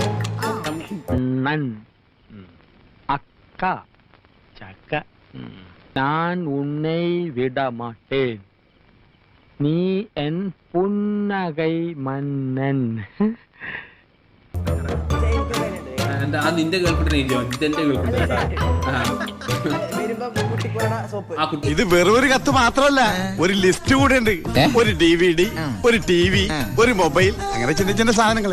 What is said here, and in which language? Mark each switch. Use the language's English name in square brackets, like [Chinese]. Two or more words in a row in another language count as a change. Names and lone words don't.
[Tamil] அக்கா சக்க நான் உன்னை விட மாட்டேன், நீ என் புன்னகை மன்னன். [Malayalam] നിന്റെ ഗേൾഫ്രണ്ടിനെ ഇതെന്റെ ഗേൾഫ്രണ്ട്. ഇത് വെറും ഒരു കത്ത് മാത്രമല്ല, ഒരു ലിസ്റ്റ് കൂടെ ഉണ്ട്. ഒരു DVD, ഒരു TV, ഒരു മൊബൈൽ, അങ്ങനെ [Tamil] சின்ன சின்ன [Malayalam] സാധനങ്ങള്